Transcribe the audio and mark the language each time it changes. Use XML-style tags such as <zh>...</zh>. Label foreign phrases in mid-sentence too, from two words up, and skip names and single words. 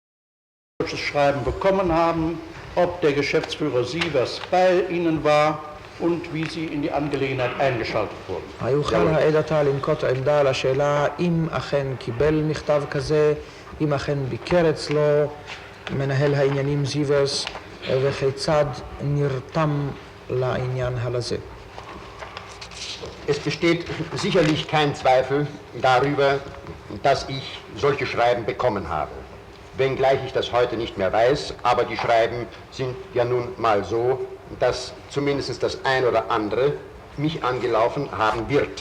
<de>Schreiben bekommen haben, ob der Geschäftsführer Sievers bei Ihnen war und wie sie in die Angelegenheit eingeschaltet wurden.</de> <he>היוכל העד עתה לנקוט עמדה לשאלה אם אכן קיבל מכתב כזה, אם אכן ביקר אצלו מנהל העניינים זיוורס, וכיצד נרתם לעניין הזה.</he> <de>Es besteht sicherlich kein Zweifel darüber, dass ich solche Schreiben bekommen habe. Wenngleich ich das heute nicht mehr weiß, aber die Schreiben sind ja nun mal so, dass zumindest das ein oder andere mich angelaufen haben wird.</de>